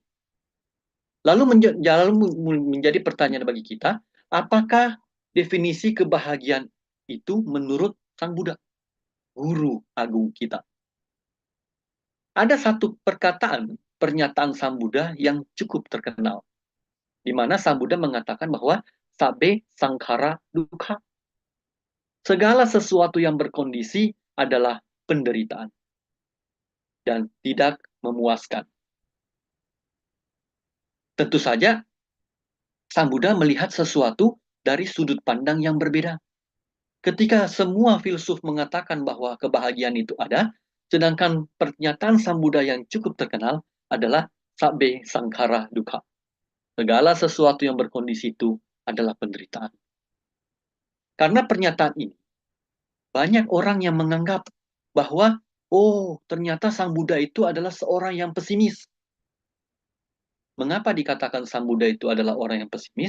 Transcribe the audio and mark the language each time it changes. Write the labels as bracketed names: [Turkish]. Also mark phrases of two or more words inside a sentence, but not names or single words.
[Indonesian] Lalu menjadi pertanyaan bagi kita, apakah definisi kebahagiaan itu menurut Sang Buddha, guru agung kita? Ada satu pernyataan Sang Buddha yang cukup terkenal, di mana Sang Buddha mengatakan bahwa [Pali] sabe sangkara dukkha. [Indonesian] Segala sesuatu yang berkondisi adalah penderitaan dan tidak memuaskan. Tentu saja, Sang Buddha melihat sesuatu dari sudut pandang yang berbeda. Ketika semua filsuf mengatakan bahwa kebahagiaan itu ada, sedangkan pernyataan Sang Buddha yang cukup terkenal adalah [Pali] sabbe sangkara dukkha. [Indonesian] Segala sesuatu yang berkondisi itu adalah penderitaan. Karena pernyataan ini, banyak orang yang menganggap bahwa, oh, ternyata Sang Buddha itu adalah seorang yang pesimis. Mengapa dikatakan Sang Buddha itu adalah orang yang pesimis?